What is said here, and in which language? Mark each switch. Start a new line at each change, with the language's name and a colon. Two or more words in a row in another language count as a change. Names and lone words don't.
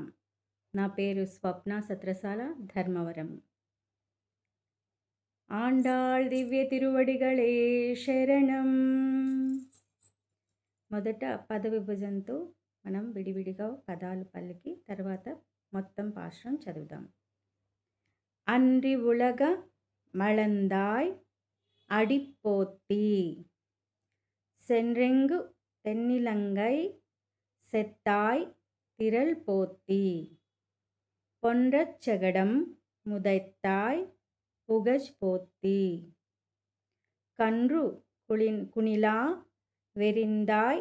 Telugu: నా పేరు స్వప్న సత్రసాల, ధర్మవరం.
Tamil: ஆண்டாள் திவ்ய திருவடிகளே சரணம்.
Telugu: మొదట పద విభజనతో మనం విడివిడిగా పదాలు పలికి తర్వాత మొత్తం పాశురం చదువుదాం.
Tamil: அன்றி உலக மளந்தாய் அடிப்போத்தி சென்றெங்கு தென்னிலங்கை செத்தாய் திரள் போத்தி பொன்றச் செகடம் முதைத்தாய் புகழ் போத்தி கன்று குணிலா வெறிந்தாய்